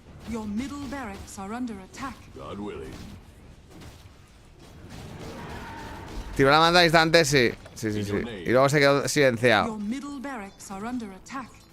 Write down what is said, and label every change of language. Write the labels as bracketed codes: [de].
[en] Your middle barracks are under attack. God willing. [es] Tiró la manda distante, sí. Sí. Y luego se quedó silenciado. [en] Your middle barracks are under attack.